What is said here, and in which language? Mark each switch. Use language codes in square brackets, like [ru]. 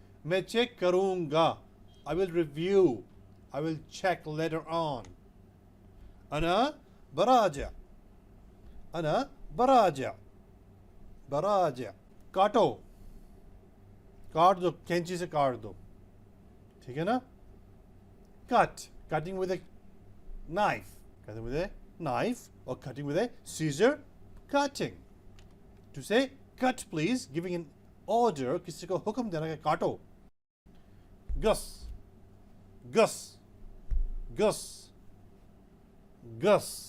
[hi] मैं चेक करूँगा, [en] I will review, I will check later on. [ar] أنا براجع, أنا براجع, براجع. [hi] काटो, काट दो, कैंची से काट दो, ठीक है ना। [en] cut, cutting with a knife, cutting with a knife or cutting with a scissor, cutting. To say cut please, giving an order, [hi] किसी को हुक्म देना कि काटो। Gus, Gus, Gus, Gus.